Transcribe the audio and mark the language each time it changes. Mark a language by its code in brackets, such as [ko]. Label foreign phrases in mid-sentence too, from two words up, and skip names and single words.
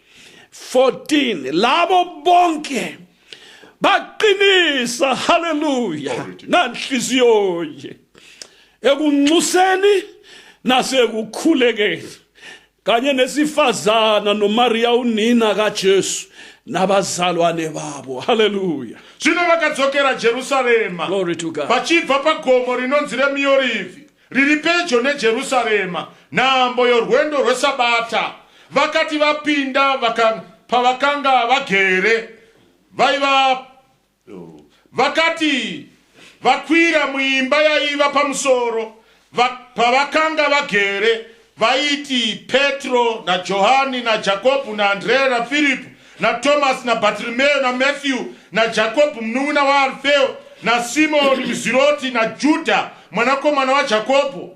[nd] 14 labo bonke baqinisa, haleluya, nanhliziyo ekunxuseni nasekukhulekeni, kanye nesifazana noMaria unina kaJesu nabazalwane babo. Haleluya. [sn] Zvino vakadzokera Jerusarema, [en] Glory to God. [sn] vachibva pagomo rinonzi reMiorivhi riri pedyo neJerusarema, nhambwe yorwendo rwesabata. Vakati vapinda pavakanga vagere, vakati vakwira muimba yaiva pamusoro pavakanga vagere, vaiti Petro naJohani naJakobu naAndrea naFilipu naTomasi naBartholomew naMathew naJakobu munun'una waAlfeo naSimoni muziroti naJudha mwanakomana waJakobo.